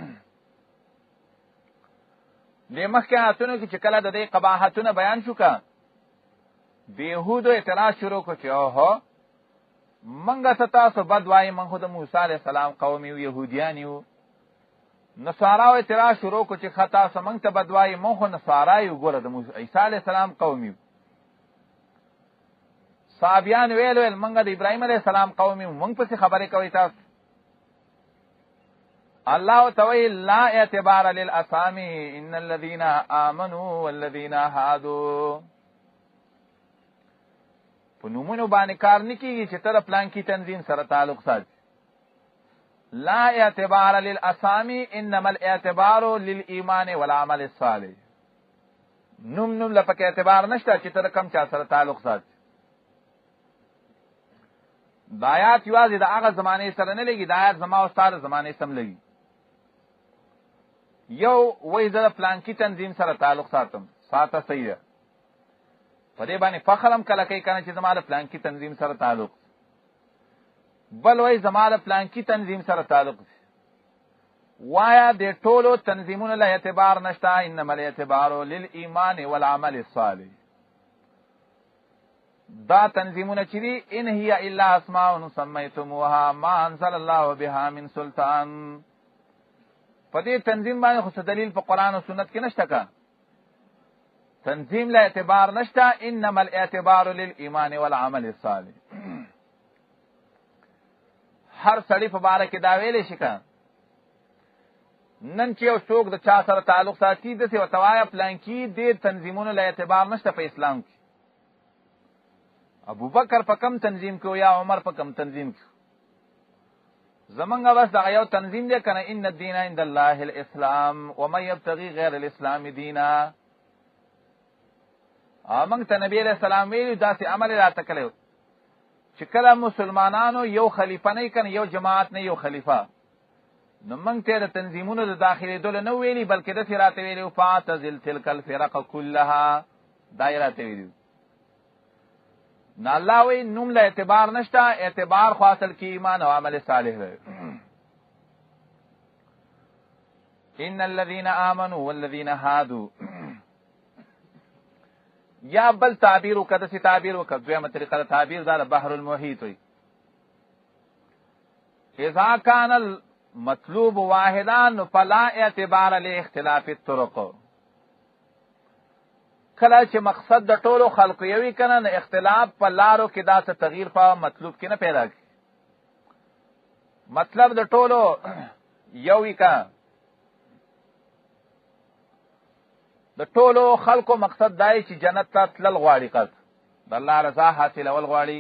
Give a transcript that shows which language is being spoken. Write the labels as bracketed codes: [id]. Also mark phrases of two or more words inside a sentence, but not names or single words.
[ps] د مخکې آیاتونو کې چې کله د دې قباحتونه بیان شو که د یهودو اعتراض شروع کړو چې اوهو منګه ته تاسو بد وایي، من خو د موسی [ar] علیه السلام [ps] قوم یو، یهودیان یو. نصاراو اعتراض شروع کړو چې ښه تاسو موږ ته بد وایي، موږ خو نصارا یو، ګوره د عیسی [ar] علیه السلام [ps] قوم یو. صابیان ویل منګه د ابراهیم [ar] علیه السلام [ps] قوم یو، موږ پسې خبرې کوئ تاسو. الله توي [ar] لا اعتبار للاسامي ان الذين امنوا والذين هادوا. [ps] په نومونو باندې کار نه کیږي چې تر پلان کی تنظیم سره تعلق ساتي. [ar] لا اعتبار للاسامي انما الاعتبار للايمان والعمل الصالح. [ps] نوم لپاره اعتبار نشته چې تر کم چا سره تعلق ساتي. د آیات یوازې د هغه زمانه سره نه لګي، د آیات زما او ستاره زمانه سم لګي. یو وای زه پلان کی تنظیم سره تعلق ساتم، ساته صحیح ده. په دې باندې فخر هم کله کوي کنه چې زما د پلان کی تنظیم سره تعلق. بل وای زما د پلان کی تنظیم سره تعلق. وایا د ټولو تنظیمونو له اعتبار نشته، [ar] انما الاعتبار للایمان والعمل الصالح. [ps] دا تنظیمونه چې دي [ar] ان هي الا اسماء سميتموها ما انزل الله بها من سلطان. [ps] په دې تنظیم باندې خو دلیل په قرآن او سنت کې نشته کا. تنظیم له اعتبار نشته، [ar] انما الاعتبار للایمان والعمل الصالح. [ps] هر سړی په باره کې دا ویلې شي کا نن چې یو څوک د چا سره تعلق ساتي داسې ورته وایه پلان کې دې تنظیمونو له اعتبار نشته په اسلام کې. ابوبکر په کم تنظیم کې یا عمر په کم تنظیم کې؟ زمونږ بس دغه یو تنظیم دی کنه، [ar] ان الدین عند الله الاسلام ومن یبتغي غیر الاسلام دینا. [ps] موږ ته نبی [ar] علیہ السلام [ps] ویلي داسې عمل راته کړی چې کله مسلمانانو یو خلیفه نه کنه، یو جماعت نه یو خلیفه، نو موږ ته د تنظیمونو د داخلېدلو نه ویلي، بلکې داسې راته ویلي [ar] فاعتزل تلک الفرق كلها. [ps] دا یې راته ویلي. نو الله وی نوم له اعتبار نشته، اعتبار خو اصل کې ایمان او عمل صالح دی. [ar] ان الذين آمنوا والذين هادوا. [ps] یا بل تعبیر وکړه، څه تعبیر وکړه، دویمه طریقه تعبیر دا بحر المحیط وي. [ar] اذا كان المطلوب واحدا فلا اعتبار لاختلاف الطرق. [ps] کله چې مقصد د ټولو خلقو یوي کنه، نه اختلاف په لارو کې دا څه تغییر په مطلوب کې نه پیدا کی. مطلب د ټولو یوي کنه، د ټولو خلقو مقصد دای چې جنت ته تلل غواړي، قصد د الله رضا حاصلول غواړي.